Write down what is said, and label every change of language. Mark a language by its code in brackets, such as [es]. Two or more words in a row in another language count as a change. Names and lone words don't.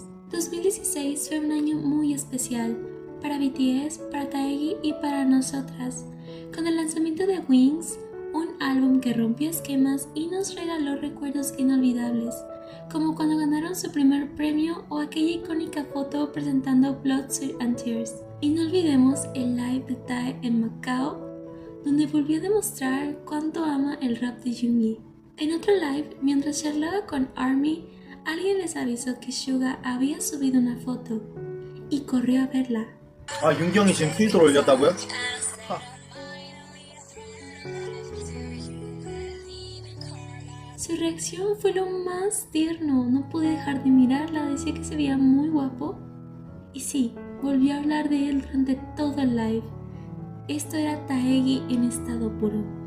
[es] 2016 fue un año muy especial para BTS, para Taegi y para nosotras, con el lanzamiento de Wings, un álbum que rompió esquemas y nos regaló recuerdos inolvidables, como cuando ganaron su primer premio o aquella icónica foto presentando Blood, Sweat and Tears. Y no olvidemos el live de Tae en Macao, donde volvió a demostrar cuánto ama el rap de Yoongi. En otro live, mientras charlaba con ARMY, alguien les avisó que Suga había subido una foto y corrió a verla. [ko] 아, 윤기 형이 지금 트위터로 올렸다고요? [es] Su reacción fue lo más tierno, no pude dejar de mirarla, decía que se veía muy guapo. Y sí, volvió a hablar de él durante todo el live. Esto era Taegi en estado puro.